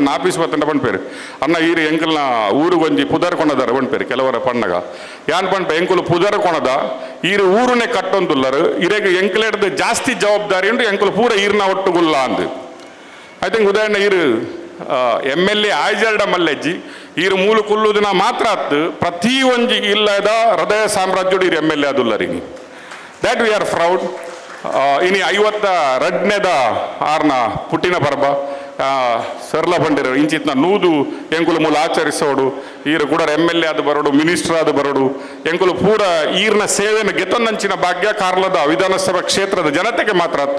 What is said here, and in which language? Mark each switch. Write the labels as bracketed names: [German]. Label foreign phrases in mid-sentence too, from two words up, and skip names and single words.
[Tulu] ಆಫೀಸ್ ಬತ್ತಂಡ ಪನ್ಪೇರು ಅನ್ನ ಈರು ಎಂಕಲ್ನ ಊರಿಗೆ ಒಂಜಿ ಪುದರ್ ಕೊಣದಾರ ಪನ್ಪೇರು ಕೆಲವರ ಪಣ್ಣಗ ಯಾನ್ ಪನ್ಪ ಎಂಕುಲು ಪುದರ್ ಕೊಣದ ಈರು ಊರುನೇ ಕಟ್ಟೊಂದುಲ್ಲರು ಇರೆಗೆ ಎಂಕಲೆಡ್ದು ಜಾಸ್ತಿ ಜವಾಬ್ದಾರಿ ಉಂಟು ಎಂಕುಲು ಪೂರ ಈರ್ನ ಒಟ್ಟುಗುಲ್ಲ ಅಂದು [English] I think [Tulu] ಉದಾಹರಣೆ ಈರು MLA ಆಯ್ಜಲ್ಡ ಮಲ್ಲೆಜ್ಜಿ ಈರು ಮೂಲು ಕುಲ್ಲುದಿನ ಮಾತ್ರ ಅತ್ತು ಪ್ರತಿ ಒಂಜಿ ಇಲ್ಲದ ಹೃದಯ ಸಾಮ್ರಾಜ್ಯಡು ಇರು MLA ಅದುಲ್ಲರಿಗೆ [English] that we are proud. [Tulu] ಇನಿ 52ನೇದ ಆರ್ನ ಪುಟ್ಟಿನ ಪರ್ಬ ಸರ್ಲ ಬಂಡಿರು ಇಂಚಿತ್ನ ನೂದು ಎಂಕುಲು ಮೂಲ ಆಚರಿಸೋಡು ಈರು ಕೂಡ MLA ಅದು ಬರೋಡು ಮಿನಿಸ್ಟರ್ ಅದು ಬರೋಡು ಎಂಕುಲು ಪೂರ ಈರ್ನ ಸೇವೆಯನ್ನು ಗೆತ್ತೊಂದಂಚಿನ ಭಾಗ್ಯ ಕಾರ್ಲದ ವಿಧಾನಸಭಾ ಕ್ಷೇತ್ರದ ಜನತೆಗೆ ಮಾತ್ರ ಅತ್ತು.